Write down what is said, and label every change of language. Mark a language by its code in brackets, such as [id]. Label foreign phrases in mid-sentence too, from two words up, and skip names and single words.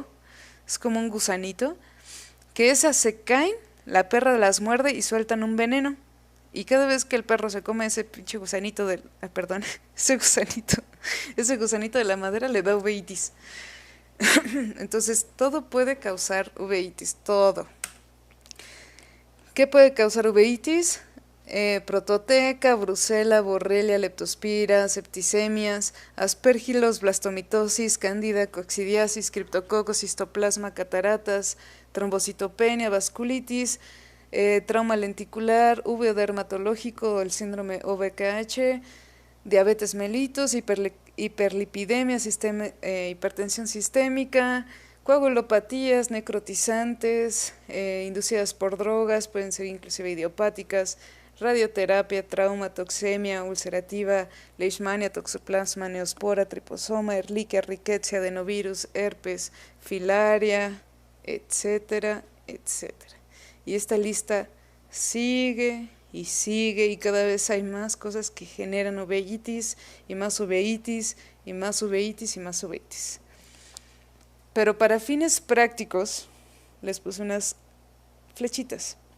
[es] Es como un gusanito, que esas se caen, la perra las muerde y sueltan un veneno. Y cada vez que el perro se come ese pinche gusanito ese gusanito de la madera le da uveitis. Entonces, todo puede causar uveitis, todo. ¿Qué puede causar uveitis? Prototeca, brucela, borrelia, leptospira, septicemias, aspergilos, blastomitosis, cándida, coccidiasis, criptococcus, histoplasma, cataratas, trombocitopenia, vasculitis, trauma lenticular, uveo dermatológico, el síndrome OVKH, diabetes mellitus, hiperlipidemia, hipertensión sistémica, coagulopatías, necrotizantes, inducidas por drogas, pueden ser inclusive idiopáticas, radioterapia, trauma, toxemia ulcerativa, leishmania, toxoplasma, neospora, triposoma, erliquia, rickettsia, adenovirus, herpes, filaria, etcétera, etcétera. Y esta lista sigue y cada vez hay más cosas que generan uveitis y más uveitis y más uveitis y más uveitis. Pero para fines prácticos les puse unas flechitas.